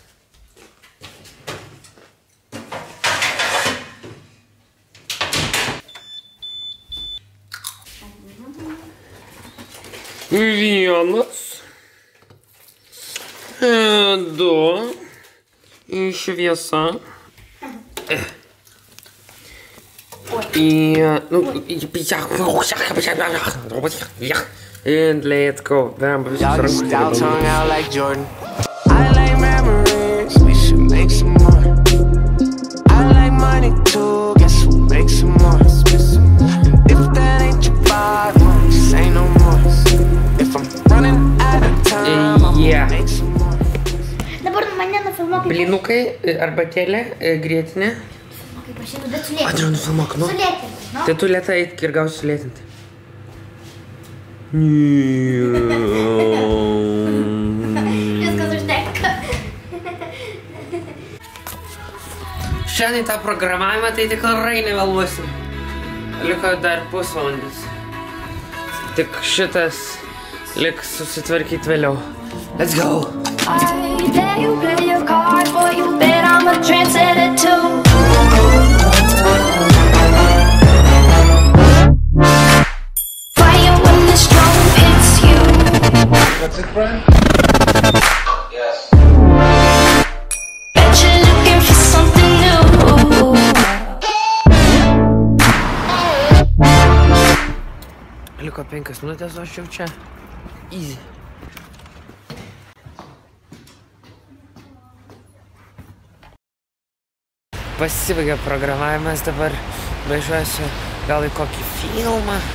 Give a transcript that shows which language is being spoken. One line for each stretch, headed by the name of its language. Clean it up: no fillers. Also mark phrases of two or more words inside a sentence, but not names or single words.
Lithuanian: Vienas. Du. Šviesa.
English: And let's go. Y'all just style tongue out like Jordan. I like memories, we should make some more. I like money too, guess we'll make some more. And if that ain't your vibe, just say no more. If I'm running out of time, I'll make some more.
Lithuanian: Dabar mane nufilmuok. Blynukai, arbatėlė, grietinė. Kaip aš einu, bet sulėtinti. Andriu, nufilmuok, nu. Sulėtinti, nu. Tai tu lėtai eik ir gausi sulėtinti. Viskas užtenka. Šiandien į tą programavimą tai tikrai nevėluosim. Liko dar pusvalandis. Tik šitas liks susitvarkyti vėliau.
English: Let's go! There you play your cards, boy, you bet I'm a trendsetter too. Fire when the storm hits you. That's it, friend? Yes. Bet you're looking for something new.
Lithuanian: Liko 5 minutės, o aš jau čia. Easy. Pasibaigė programavimas, dabar važiuosiu gal į kokį filmą.